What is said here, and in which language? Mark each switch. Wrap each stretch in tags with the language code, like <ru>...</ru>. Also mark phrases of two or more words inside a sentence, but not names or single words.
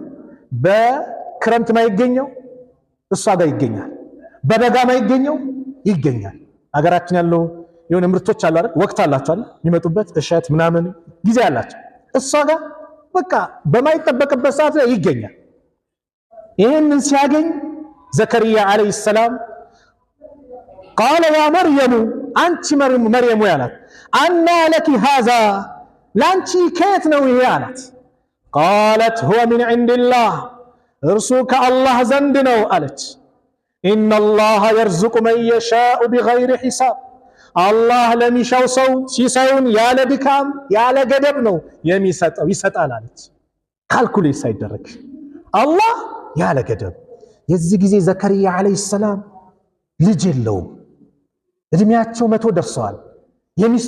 <am>በክረምት ማይገኘው እሷ ጋር ይገኛል፣ በበጋ ማይገኘው ይገኛል። አገራችን ያለው የሆነ ምርቶች አሉ አይደል ወቅት አላቸው አይደል የሚመጡበት እሸት ምናምን ጊዜ አላቸው እሷ ጋር በቃ በማይጠበቅበት ሰዓት ላይ ይገኛል ይሄንን ሲያገኝ ዘከሪያ</am> <ar>عليه السلام قال يا مريم</ar> <am>አንቺ መርየም ያላት</am> <ar>أنى لك هذا</ar> <am>ላንቺ ከየት ነው ይሄ አላት</am> <ar>قالت هو من عند الله</ar> <am>እርሱ ከአላህ ዘንድ ነው አለች</am> <ar>إن الله يرزق من يشاء بغير حساب</ar> <am>الله ለሚሻው ሰው ሲሳዩን ያለ ድካም ያለ ገደብ ነው የሚሰጠው ይሰጣል አለች ካልኩሌት ሳይደረግ አላህ ያለ ገደብ የዚህ ጊዜ ዘከሪያ</am> <ar>عليه السلام</ar> <am>ልጅ የለውም እድሜያቸው 100 ደርሰዋል የሚስቱ</am>